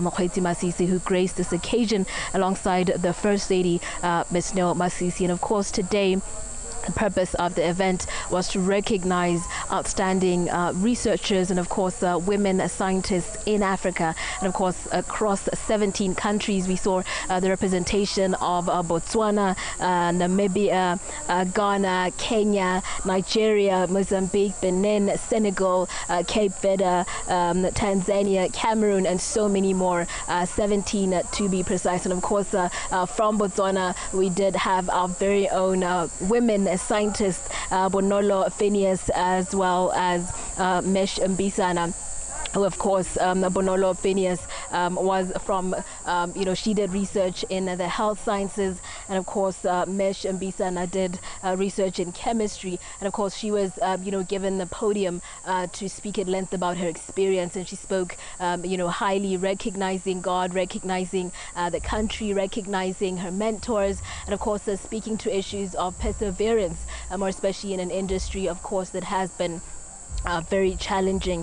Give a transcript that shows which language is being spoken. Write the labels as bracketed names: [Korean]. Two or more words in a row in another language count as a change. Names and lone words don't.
[English] Mokgweetsi Masisi, who graced this occasion alongside the First Lady, Ms. Nell Masisi. And of course, today, the purpose of the event was to recognize outstanding researchers and, of course, women scientists in Africa, and, of course, across 17 countries. We saw the representation of Botswana, Namibia, Ghana, Kenya, Nigeria, Mozambique, Benin, Senegal, Cape Verde, Tanzania, Cameroon, and so many more, 17 to be precise. And, of course, from Botswana, we did have our very own women scientists, Bonolo Phineas, as well as Mesh Mbisana, who, of course, Bonolo Phineas was from, she did research in the health sciences, and of course, Mesh Mbisana did research in chemistry, and of course, she was, given the podium to speak at length about her experience, and she spoke, highly recognizing God, recognizing the country, recognizing her mentors, and of course, speaking to issues of perseverance, more especially in an industry, of course, that has been very challenging.